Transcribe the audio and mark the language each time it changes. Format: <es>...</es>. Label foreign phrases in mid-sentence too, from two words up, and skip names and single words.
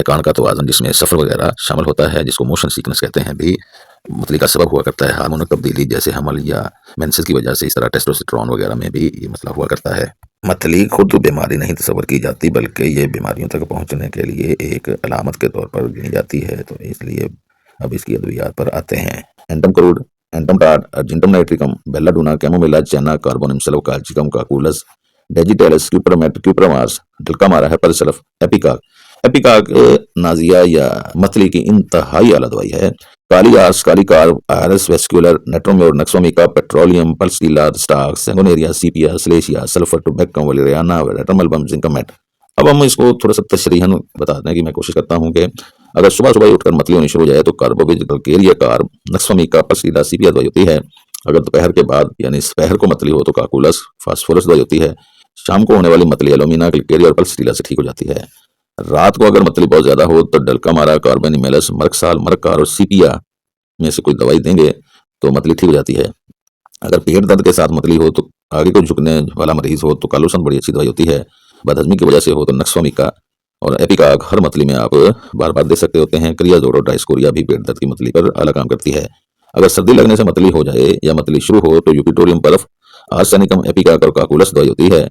<ur>کان کا توازن، جس میں سفر وغیرہ شامل ہوتا ہے، جس کو है, जिसको</ur> <en>motion sickness</en> <ur>کہتے ہیں، بھی متلی کا سبب ہوا کرتا ہے. ہارمونل تبدیلی جیسے حمل یا مینسز کی وجہ سے اس طرح ٹیسٹوسٹیرون وغیرہ میں بھی یہ مسئلہ ہوا کرتا ہے. متلی خود بیماری نہیں تصور کی جاتی، بلکہ یہ بیماریوں تک پہنچنے کے لیے ایک علامت کے طور پر گنی جاتی ہے. تو اس لیے اب اس کی ادویات پر آتے ہیں. اینٹم کروڈ، اینٹم ٹارٹ، ارجنٹم نائٹریکم، بیلاڈونا، کیمومیلا، چائنا، کاربونم سلف، کالچیکم، کاکولس، ڈیجیٹیلس، کیوپرمیٹ، کیوپرماس، ڈلکامارا، ہیپرسلف، ایپیکاک. ایپیکاک ناجیا یا متلی کی انتہائی اعلیٰ دوائی ہے. کالی آرس، کالی کارب، آئرس ویسکولر، نیٹرومیور، نکسومیکا، پیٹرولیم، پلسٹیلا، اسٹارک، سینگونیریا، سیپیا، سلیشیا، سلفر، ٹوبیکم، ویلیریانا، ویلیٹملبم، زنکمیٹ. اب ہم اس کو تھوڑا سا تشریحاً بتانے کی میں کوشش کرتا ہوں کہ اگر صبح صبح اٹھ کر متلی ہونی شروع ہو جائے تو کاربوویج، گلکیریا کارب، نکسومیکا، پلسٹیلا، سیپیا دوائی ہوتی ہے. اگر دوپہر کے بعد یعنی دوپہر کو متلی ہو تو کاکولس، فاسفورس دوائی ہوتی ہے. شام کو ہونے والی متلی ایلومینا، گلکیریا اور پلسٹیلا سے ٹھیک ہو جاتی ہے. رات کو اگر متلی بہت زیادہ ہو تو ڈلکامارا، کاربینیمیلس، مرکسال، مرکار اور سیپیا میں سے کوئی دوائی دیں گے تو متلی ٹھیک ہو جاتی ہے. اگر پیٹ درد کے ساتھ متلی ہو تو آگے کو جھکنے والا مریض ہو تو کالوسن بڑی اچھی دوائی ہوتی ہے. بدہضمی کی وجہ سے ہو تو نکسومیکا اور ایپیکاک ہر متلی میں آپ بار بار دے سکتے ہوتے ہیں. کریاجور اور ڈائسکوریا بھی پیٹ درد کی متلی پر اعلیٰ کام کرتی ہے۔ اگر سردی لگنے سے متلی ہو جائے یا متلی شروع ہو تو یوپیٹوریم برف، آرسینیکم، ایپیکاک اور کاکولس دوائی ہوتی ہے.</ur>